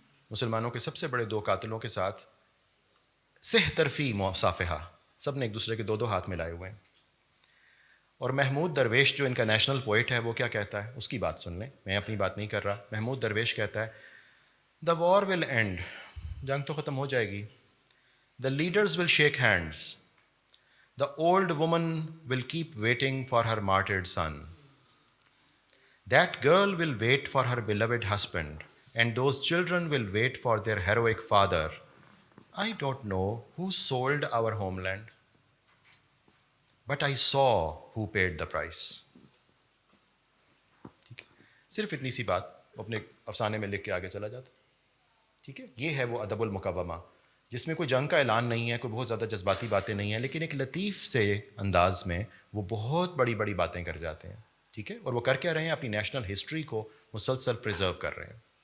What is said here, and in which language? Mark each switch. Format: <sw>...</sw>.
<ur>مسلمانوں کے سب سے بڑے 2 قاتلوں کے ساتھ سہ طرفی مصافحہ, سب نے ایک دوسرے کے 2 ہاتھ ملائے ہوئے ہیں. اور محمود درویش جو ان کا نیشنل پوئٹ ہے وہ کیا کہتا ہے, اس کی بات سن لیں, میں اپنی بات نہیں کر رہا. محمود درویش کہتا ہے</ur> <en>the war will end</en> <ur>جنگ تو ختم ہو جائے گی.</ur> <en>The leaders will shake hands. The old woman will keep waiting for her martyred son. That girl will wait for her beloved husband, and those children will wait for their heroic father. I don't know who sold our homeland, but I saw who paid the price.</en> <ur>ٹھیک ہے, صرف اتنی سی بات اپنے افسانے میں لکھ کے آگے چلا جاتا. ٹھیک ہے, یہ ہے وہ ادب المکومہ, جس میں کوئی جنگ کا اعلان نہیں ہے, کوئی بہت زیادہ جذباتی باتیں نہیں ہیں, لیکن ایک لطیف سے انداز میں وہ بہت بڑی بڑی باتیں کر جاتے ہیں. ٹھیک ہے, اور وہ کر کے رہے ہیں, اپنی نیشنل ہسٹری کو مسلسل پریزرو کر رہے ہیں.</ur>